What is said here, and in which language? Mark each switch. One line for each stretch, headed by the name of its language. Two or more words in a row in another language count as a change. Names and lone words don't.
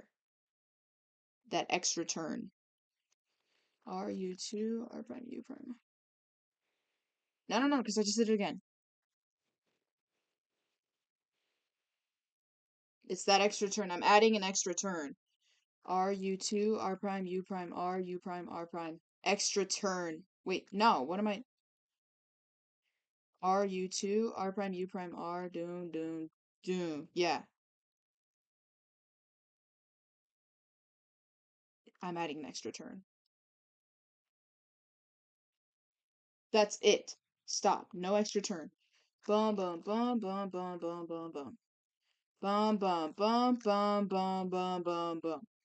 English: That extra turn. R, U2, R prime, U prime. No, no, no, because I just did it again. It's that extra turn. I'm adding an extra turn. R, U2, R prime, U prime, R, U prime, R prime. Extra turn. Wait, no, what am I? R, U2, R prime, U prime, R, doom, doom, doom. Yeah, I'm adding an extra turn. That's it. Stop. No extra turn. Bum, bum, bum, bum, bum, bum, bum, bum. Bum, bum, bum, bum, bum, bum, bum, bum.